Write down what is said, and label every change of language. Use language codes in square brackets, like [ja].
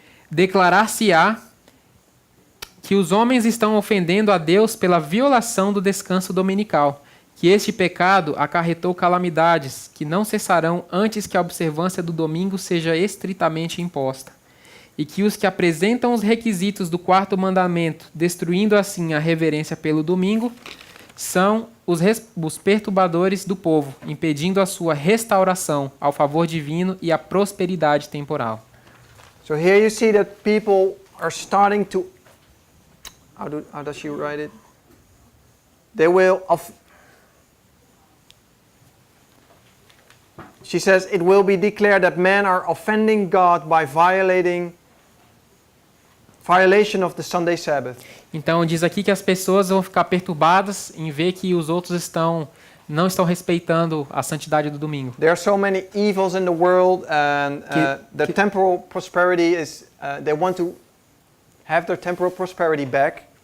[pt] Declarar-se-á que os homens estão ofendendo a Deus pela violação do descanso dominical, que este pecado acarretou calamidades que não cessarão antes que a observância do domingo seja estritamente imposta. e que os que apresentam os requisitos do quarto mandamento, destruindo assim a reverência pelo domingo, são os perturbadores do povo, impedindo a sua restauração ao favor divino e a prosperidade temporal. [en] So here you see that people are starting to, how does she write it? They will, she says, it will be declared that men are offending God by violation of the Sunday Sabbath. [pt] Então diz aqui que as pessoas vão ficar perturbadas em ver que os outros não estão respeitando a santidade do domingo. [en] There are so many evils in the world, and the temporal prosperity is, they want to have their temporal prosperity back.